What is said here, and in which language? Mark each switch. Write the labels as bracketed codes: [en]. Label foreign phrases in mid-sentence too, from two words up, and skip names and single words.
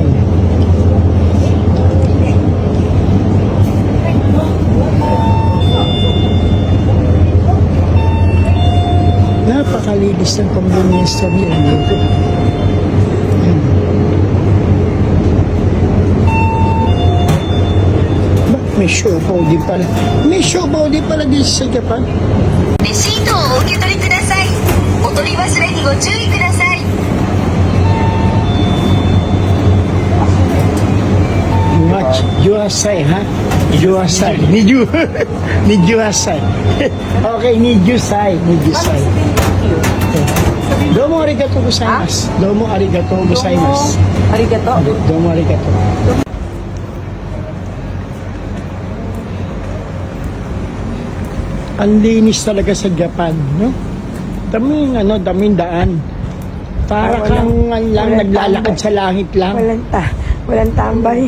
[tl] Napakalinis ng [en] convenience store [tl] nila dito. May siopaw din pala. May siopaw din pala dito sa Japan. [ja] レシートをお受け取りください。お取り忘れにご注意ください。 [en] Watch your side, ha? Your side. Need you. Need your side. Okay, need you side. Need you side. [ja] どうもありがとうございます。どうもありがとうございます. Arigato. どうもありがとう. [tl] Ang linis talaga sa Japan, no? Daming daan. Para kang naglalakad sa langit lang. Walang tambay.